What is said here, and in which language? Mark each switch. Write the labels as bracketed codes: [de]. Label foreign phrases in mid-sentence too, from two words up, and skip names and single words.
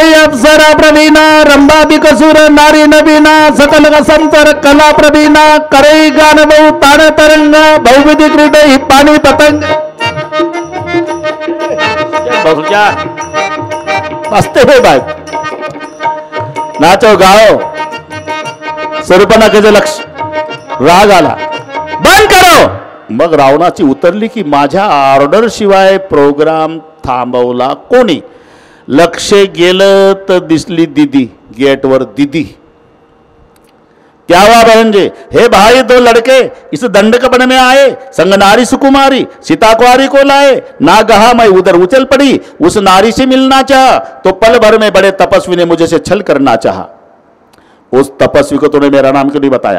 [mr] अप्सरा प्रवीणा रंभा बिकसूर नारी नवीना सकल संतर कला प्रवीणा करे गान बहु ताण तरंग बहुविधी क्रीडे ही पाणी पतंग. [hi] मस्त हे बाय नाचो गाओ. [mr] शूर्पणखेचं लक्ष राग आला. [hi] बंद करो. [mr] मग रावणाची उतरली की माझ्या ऑर्डर शिवाय प्रोग्राम थांबवला कोणी. लक्ष गेलं तर दिसली दीदी गेटवर. [hi] दीदी क्या हुआ बहन जी. हे भाई दो लड़के इस दंडकपन में आए, संग नारी सुकुमारी सीता कुआरी को लाए. ना गहा मैं उधर उछल पड़ी, उस नारी से मिलना चाहा तो पल भर में बड़े तपस्वी ने मुझे से छल करना चाहा. उस तपस्वी को तूने मेरा नाम क्यों नहीं बताया.